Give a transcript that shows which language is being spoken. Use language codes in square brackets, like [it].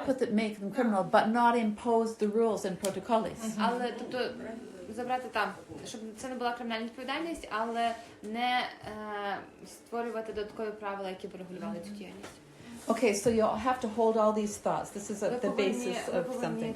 [en] make them criminal, but not impose the rules and protocols. [uk] Але тобто забрати там, щоб це не була кримінальна відповідальність, але не створювати додаткові правила, які б регулювали цю діяльність. [en] Okay, so you'll have to hold all these thoughts. This is the basis of something.